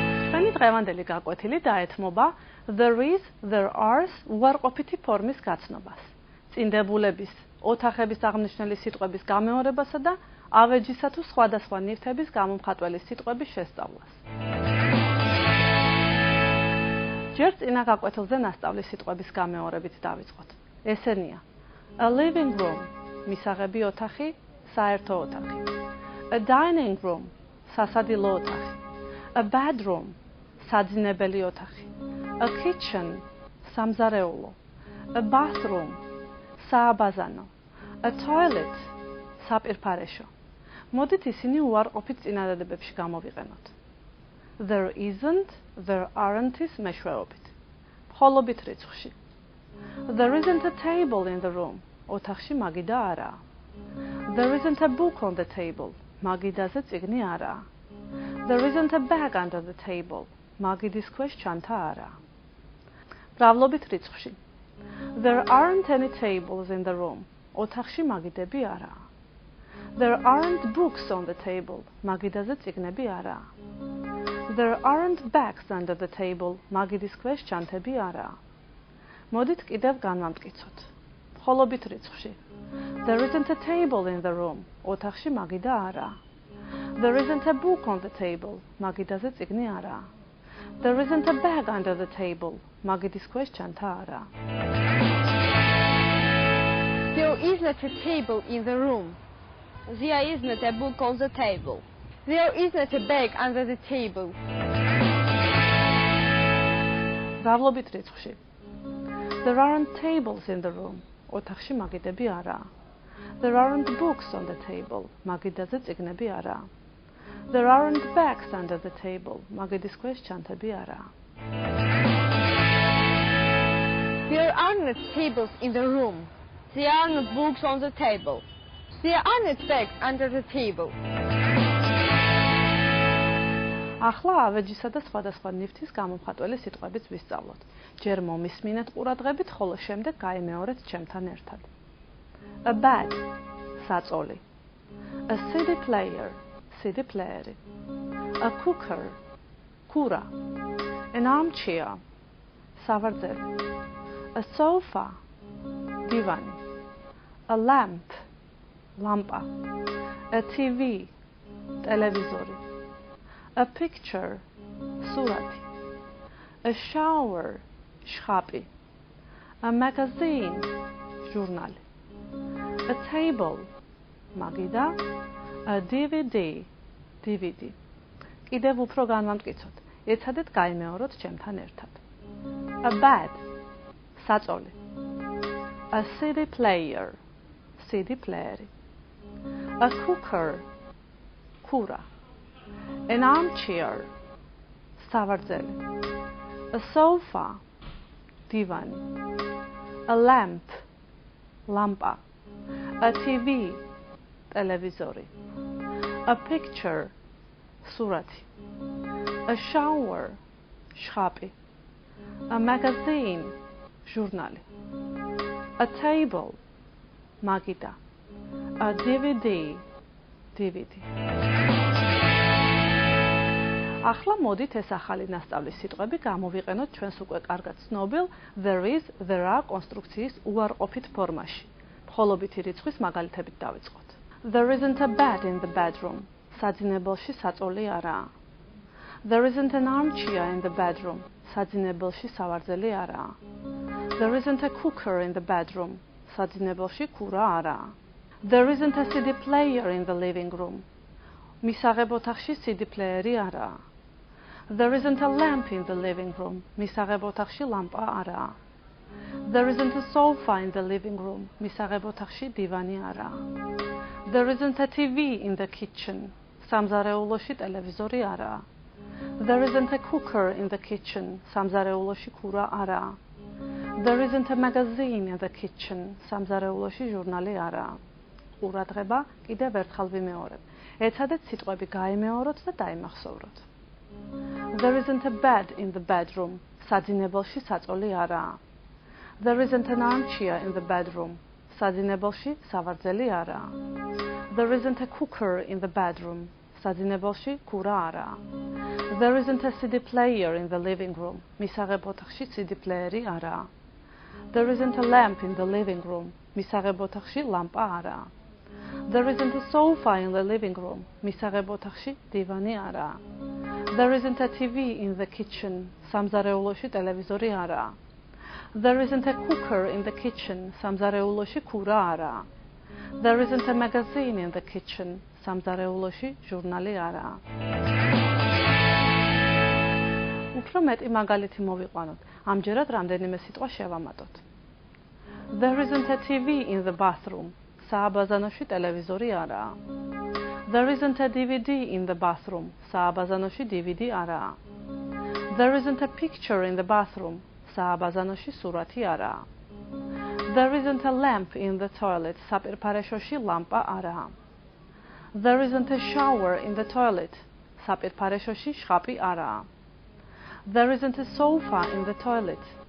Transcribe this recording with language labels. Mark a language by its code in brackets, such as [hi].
[ka] ჩვენი დღევანდელი გაკვეთილი დაეთმობა [en] there is, there are [ka] უარყოფითი ფორმის გაცნობას. წინდებულების, ოთახების აღნიშნული სიტყვების გამეორებასა და ავეჯისა თუ სხვადასხვა ნივთების გამომხატველი სიტყვების შესწავლას. ჯერ წინა გაკვეთილზე ნასწავლის სიტყვების გამეორებით დავიწყოთ. [en] ესენია: a living room, [ka] მისაღები ოთახი, საერთო ოთახი; [en] a dining room, [ka] სასადილო ოთახი; [en] a bedroom, [ka] საძინებელი ოთახი; [en] a kitchen, [ka] სამზარეულო; [en] a bathroom, [ka] სააბაზანო; [en] a toilet, [ka] საპირფარეშო. მოდით ისინი უარყოფით წინადადებებში გამოვიყენოთ. [en] There isn't, there aren't-ის [ka] მეშვეობით. მხოლობით რიცხვში. [en] There isn't a table in the room. [ka] ოთახში მაგიდა არაა. [en] There isn't a book on the table. [ka] მაგიდაზე წიგნი არაა. [en] There isn't a bag under the table. [ka] მაგიდის ქვეშ ჩანთა არაა. მრავლობით რიცხვში. [en] There aren't any tables in the room. [ka] ოთახში მაგიდები არაა. [en] There aren't books on the table. [ka] მაგიდაზე წიგნები არაა. [en] There aren't bags under the table. [ka] მაგიდის ქვეშ ჩანთები არაა. მოდით კიდევ განვამტკიცოთ. მხოლობით რიცხვში. [en] There isn't a table in the room. [ka] ოთახში მაგიდა არაა. [en] There isn't a book on the table. [ka] მაგიდაზე წიგნი არაა. [en] There isn't a bag under the table. [ka] მაგიდის ქვეშ ჩანთა არაა. [en] There isn't a table in the room. There isn't a book on the table. There isn't a bag under the table. [ka] მრავლობით რიცხვში. [en] There aren't tables in the room. [ka] ოთახში მაგიდები არაა. [en] There aren't books on the table. [ka] მაგიდაზე წიგნები არაა. [en] There aren't bags under the table. [ka] მაგიდის ქვეშ ჩანთები არაა. [en] There aren't tables in the room. There aren't books on the table. There aren't bags under the table. [ka] ახლა ავეჯისა და სხვადასხვა ნივთის გამომხატველი სიტყვებიც ვისწავლოთ. ჯერ მომისმინეთ ყურადღებით, ხოლო შემდეგ გაიმეორეთ ჩემთან ერთად. [en] A bed, [ka] საწოლი. [en] A CD player, CD [ka] პლეერი. [en] A cooker, [ka] კურა. [en] An armchair, [ka] სავარძელი. [en] A sofa, [ka] დივანი. [en] A lamp, [ka] ლამპა. [en] A TV, [ka] ტელევიზორი. [en] A picture, [ka] სურათი. [en] A shower, [ka] შხაპი. [en] A magazine, [ka] ჟურნალი. [en] A table, [ka] მაგიდა. [en] A DVD, DVD. [ka] კიდევ უფრო განვამტკიცოთ. ეცადეთ გაიმეოროთ ჩემთან ერთად. [en] A bed, [ka] საწოლი. [en] A CD player, CD [ka] პლეერი. [en] A cooker, [ka] კურა. [en] An armchair, [ka] სავარძელი. [en] A sofa, [ka] დივანი. [en] A lamp, [ka] ლამპა. [en] A TV, [ka] ტელევიზორი. [en] A picture, [ka] სურათი. [en] A shower, [ka] შხაპი. [en] A magazine, [ka] ჟურნალი. [en] A table, [ka] მაგიდა. [en] A DVD, DVD. [ka] ახლა მოდით ეს ახალი ნასწავლის სიტყვები გამოვიყენოთ ჩვენს უკვე კარგად ცნობილ [en] there is, there are [ka] კონსტრუქციის უარყოფით ფორმაში. მხოლობითი რიცხვის მაგალითებით დავიწყოთ. [en] There isn't a bed in the bedroom. [ka] საძინებელში საწოლი არაა. [en] There isn't an armchair in the bedroom. [ka] საძინებელში სავარძელი არაა. [en] There isn't a cooker in the bedroom. [ka] საძინებელში კურა არაა. [en] There isn't a CD player in the living room. [ka] მისაღებ ოთახში CD პლეერი არაა. [en] There isn't a lamp in the living room. [ka] მისაღებ ოთახში ლამპა არაა. [en] There isn't a sofa in the living room. [ka] მისაღებ ოთახში დივანი არაა. [en] There isn't a TV in the kitchen. [ka] სამზარეულოში ტელევიზორი არაა. [en] There isn't a cooker in the kitchen. [ka] სამზარეულოში კურა არაა. [en] There isn't a magazine in the kitchen. [ka] სამზარეულოში ჟურნალი არაა. ყურადღება, კიდევ ერთხელ ვიმეორებ. ეცადეთ სიტყვები გაიმეოროთ და დაიმახსოვროთ. [en] There isn't a bed in the bedroom. [ka] საძინებელში საწოლი არაა. [en] There isn't an armchair in the bedroom. [ka] საძინებელში სავარძელი არაა. [en] There isn't a cooker in the bedroom. [ka] საძინებელში ქურა არაა. [en] There isn't a CD player in the living room. [ka] მისაღებ ოთახში CD პლეიერი არაა. [en] There isn't a lamp in the living room. [ka] მისაღებ ოთახში ლამპა არაა. [en] There isn't a sofa in the living room. [ka] მისაღებ ოთახში დივანი არაა. [en] There isn't a TV in the kitchen. [ka] სამზარეულოში ტელევიზორი არაა. [en] There isn't a cooker in the kitchen. [ka] სამზარეულოში ქურა არაა. [en] There isn't a magazine in the kitchen. [ka] სამზარეულოში ჟურნალი არაა. უფრო მეტი მაგალითი მოვიყვანოთ. ამჯერად რამდენიმე სიტყვა შევამატოთ. [en] There isn't a TV in the bathroom. [ka] სააბაზანოში ტელევიზორი არაა. [en] There isn't a DVD in the bathroom. [ka] სააბაზანოში DVD არაა. [en] There isn't a picture in the bathroom. [ka] სააბაზანოში სურათი არაა. [en] There isn't a lamp in the toilet. [ka] საპირფარეშოში ლამპა არაა. [en] There isn't a shower in the toilet. [ka] საპირფარეშოში შხაპი არაა. [en] There isn't a sofa in the toilet.